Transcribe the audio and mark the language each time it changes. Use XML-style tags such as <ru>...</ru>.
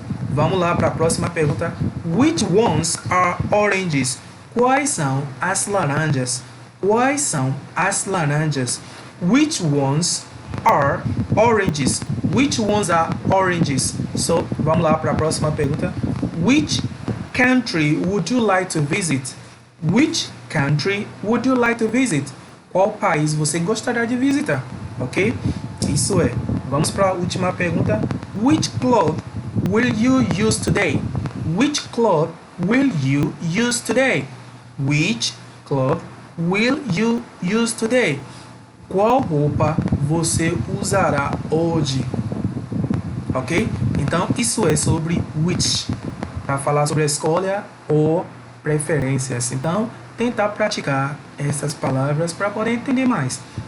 <pt>Vamos lá para a próxima pergunta.</pt> <en>Which ones are oranges?</en> <pt>Quais são as laranjas? Quais são as laranjas?</pt> <en>Which ones are oranges? Which ones are oranges?</en> <pt>So, vamos lá para a próxima pergunta.</pt> <en>Which country would you like to visit? Which country would you like to visit?</en> <pt>Qual país você gostaria de visitar? Ok? Isso é. Vamos para a última pergunta.</pt> <en>Which cloth will you use today? Which cloth will you use today? Which cloth will you use today?</en> <pt>Qual roupa você usará hoje? Ok? Então, isso é sobre which. Para falar sobre escolha ou preferências. Então, tentar praticar essas palavras para poder entender mais.</pt>